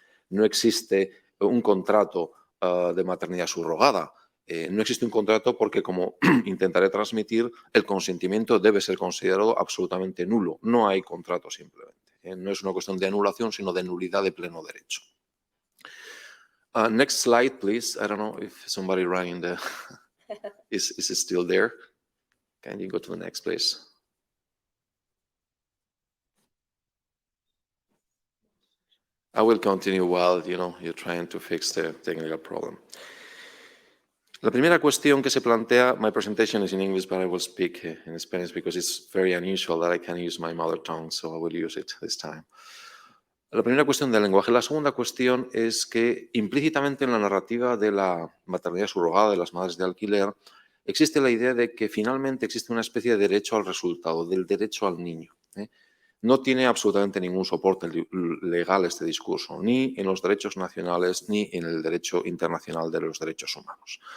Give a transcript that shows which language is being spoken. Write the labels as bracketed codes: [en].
[es] No existe un contrato de maternidad subrogada. No existe un contrato porque, como intentaré transmitir, el consentimiento debe ser considerado absolutamente nulo. No hay contrato simplemente. No es una cuestión de anulación, sino de nulidad de pleno derecho. [en] Next slide, please. I don't know if somebody running the... is it still there? Can you go to the next, please? I will continue while, you're trying to fix the technical problem. [es] La primera cuestión que se plantea, [en] my presentation is in English, but I will speak in Spanish because it's very unusual that I can use my mother tongue, so I will use it this time. [es] La primera cuestión del lenguaje. La segunda cuestión es que implícitamente en la narrativa de la maternidad subrogada, de las madres de alquiler, existe la idea de que finalmente existe una especie de derecho al resultado, del derecho al niño. No tiene absolutamente ningún soporte legal este discurso, ni en los derechos nacionales ni en el derecho internacional de los derechos humanos.